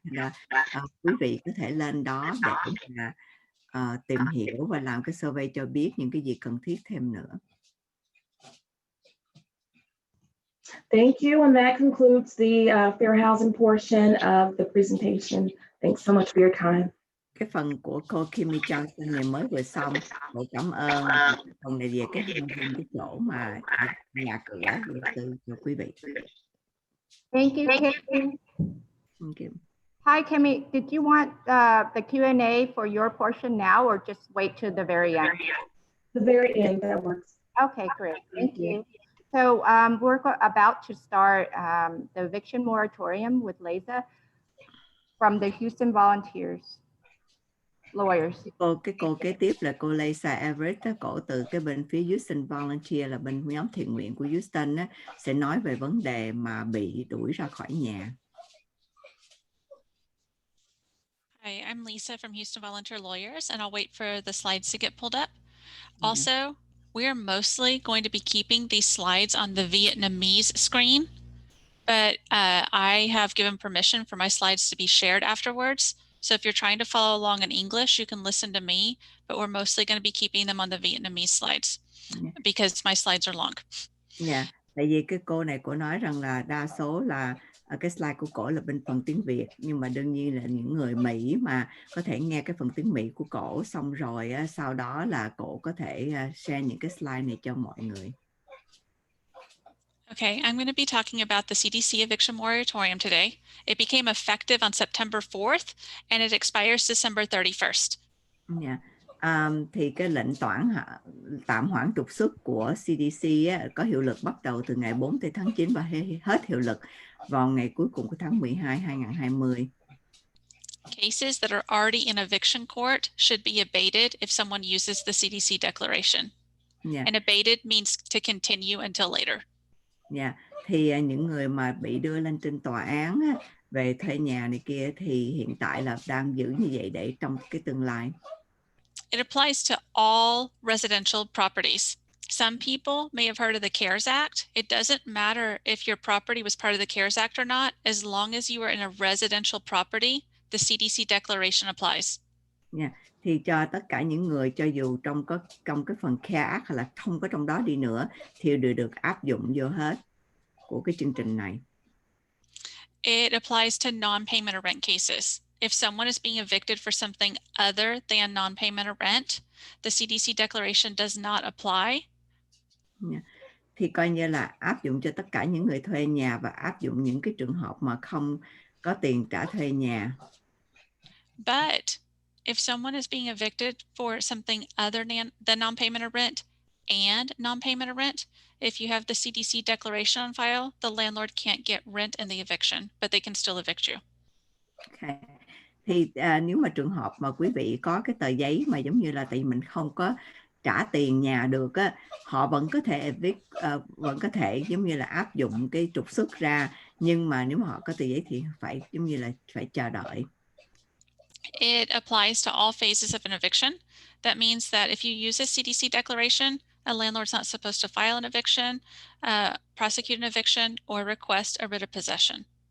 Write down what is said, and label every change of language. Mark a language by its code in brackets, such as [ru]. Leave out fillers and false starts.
[vi] Thì là quý vị có thể lên đó để mà tìm hiểu và làm cái survey cho biết những cái gì cần thiết thêm nữa. [en] Thank you, and that concludes the fair housing portion of the presentation. Thanks so much for your time. [vi] Cái phần của cô Kimmy Johnson này mới vừa xong. Cô cảm ơn phần này về cái chỗ mà nhà cửa cho quý vị. [en] Thank you, Kimmy. Thank you. Hi, Kimmy. Did you want the Q&A for your portion now or just wait to the very end? The very end, that works. Okay, great. Thank you. So we're about to start the eviction moratorium with Leza from the Houston Volunteers. Lawyers. [vi] Cô kế tiếp là cô Leza Everett, cổ từ cái bên phía Houston Volunteer là bên nhóm thiện nguyện của Houston á, sẽ nói về vấn đề mà bị đuổi ra khỏi nhà. [en] Hi, I'm Lisa from Houston Volunteer Lawyers, and I'll wait for the slides to get pulled up. Also, we are mostly going to be keeping these slides on the Vietnamese screen, but I have given permission for my slides to be shared afterwards. So if you're trying to follow along in English, you can listen to me, but we're mostly going to be keeping them on the Vietnamese slides because my slides are long. [vi] Tại vì cái cô này cô nói rằng là đa số là cái slide của cổ là bên phần tiếng Việt, nhưng mà đương nhiên là những người Mỹ mà có thể nghe cái phần tiếng Mỹ của cổ xong rồi sau đó là cổ có thể share những cái slide này cho mọi người. [en] Okay, I'm going to be talking about the CDC Eviction Moratorium today. It became effective on September 4th and it expires December 31st. [vi] Thì cái lệnh tạm hoãn trục xuất của CDC có hiệu lực bắt đầu từ ngày 4 tháng 9 và hết hiệu lực vào ngày cuối cùng của tháng 12 2020. [en] Cases that are already in eviction court should be abated if someone uses the CDC Declaration. And abated means to continue until later. [vi] Thì những người mà bị đưa lên trên tòa án về thuê nhà này kia thì hiện tại là đang giữ như vậy để trong cái tương lai. [en] It applies to all residential properties. Some people may have heard of the CARES Act. It doesn't matter if your property was part of the CARES Act or not, as long as you are in a residential property, the CDC Declaration applies. [vi] Thì cho tất cả những người cho dù trong cái phần CARES Act hay là không có trong đó đi nữa thì đều được áp dụng vô hết của cái chương trình này. [en] It applies to non-payment of rent cases. if someone is being evicted for something other than non-payment of rent, the CDC Declaration does not apply. [vi] Thì coi như là áp dụng cho tất cả những người thuê nhà và áp dụng những cái trường hợp mà không có tiền trả thuê nhà. [en] But if someone is being evicted for something other than non-payment of rent and non-payment of rent, if you have the CDC Declaration on file, the landlord can't get rent in the eviction, but they can still evict you. Okay. [vi] Thì nếu mà trường hợp mà quý vị có cái tờ giấy mà giống như là tại vì mình không có trả tiền nhà được á, họ vẫn có thể vẫn có thể giống như là áp dụng cái trục xuất ra, nhưng mà nếu mà họ có tờ giấy thì phải giống như là phải chờ đợi. [en] It applies to all phases of an eviction. That means that if you use a CDC declaration, a landlord's not supposed to file an eviction, prosecute an eviction, or request a writ of possession.